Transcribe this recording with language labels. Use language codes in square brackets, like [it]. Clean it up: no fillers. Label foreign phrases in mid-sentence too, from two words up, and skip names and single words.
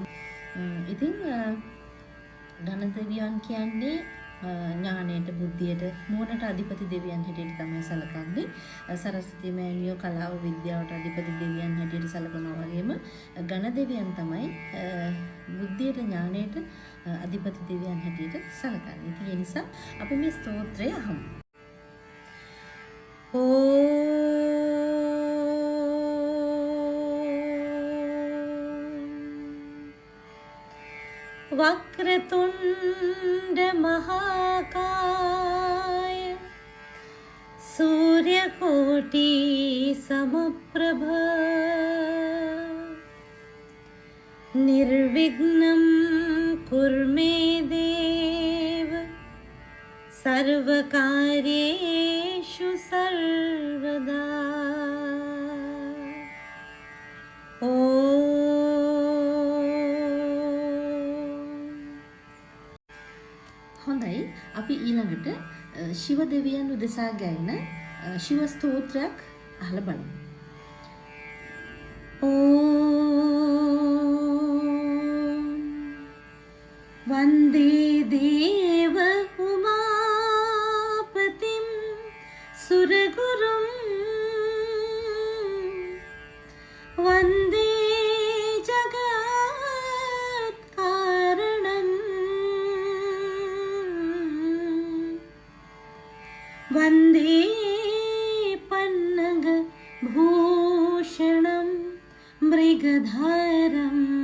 [si] ඉතින් ගණ දෙවියන් කියන්නේ ඥානයට බුද්ධියට නුවණට අධිපති දෙවියන් හැටියට තමයි සැලකන්නේ. සරස්වති මෑණියෝ කලාව විද්‍යාවට අධිපති දෙවියන් හැටියට සැලකනවා වගේම ගණ දෙවියන් තමයි බුද්ධියට ඥානයට අධිපති දෙවියන් හැටියට සැලකන්නේ. ඉතින් ඒ නිසා අපි මේ ස්තෝත්‍රය අහමු. [sa] वक्रतुंड महाकाय सूर्यकोटि समप्रभ निर्विघ्नं कुरु मे देव सर्वकार्येषु सर्वदा. [si] හොඳයි අපි ඊළඟට ශිව දෙවියන් උදෙසා ගැයෙන ශිව ස්තෝත්‍රයක් අහලා බලමු. [sa] ओम् वन्दे देव उमापतिम् सुरगुरुम् वन्दे वन्दे पन्नग भूषणं मृगधारम्